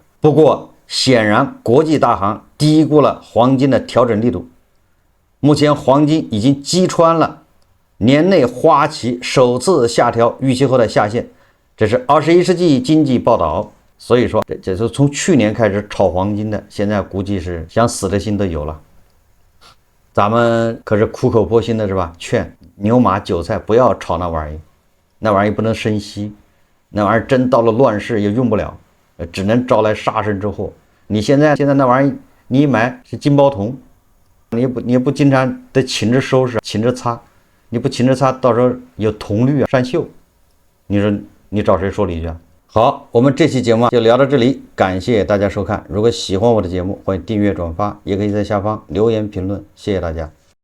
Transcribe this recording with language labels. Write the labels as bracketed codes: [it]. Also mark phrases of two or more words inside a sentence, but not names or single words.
[zh] 不過顯然國際大行低估了黃金的調整力度。目前黃金已經擊穿了年內花旗首次下調預期後的下限，這是21世紀經濟報道。所以說這是從去年開始炒黃金的，現在估計是想死的心都有了。咱們可是苦口婆心的是吧？勸牛馬韭菜不要炒那玩意兒，那玩意兒不能生息，那玩意兒真到了亂世也用不了，只能招來杀身之禍。你现在那玩意兒你一買是金包铜，你也不经常得勤着收拾勤着擦，你不勤着擦到时候有铜绿啊上锈，你说你找誰说理去啊？好，我們這期節目就聊到這裡，感謝大家收看。如果喜歡我的節目，歡迎訂閱轉發，也可以在下方留言評論，謝謝大家。